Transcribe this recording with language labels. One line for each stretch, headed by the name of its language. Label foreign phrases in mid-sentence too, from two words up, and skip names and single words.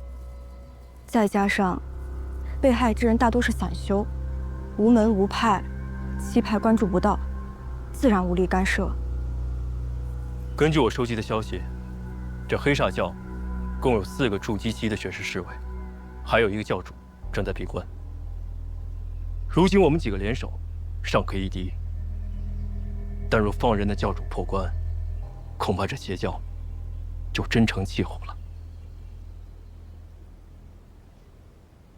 Chinese: 再加上被害之人大多是散修，無門無派，七派關注不到，自然無力干涉。根據我收集的消息，這黑煞教共有4個駐擊期的學士侍衛，還有1個教主正在閉關。如今我們幾個聯手，尚可一敵。但若放任那教主破關，恐怕這邪教就真成氣候了。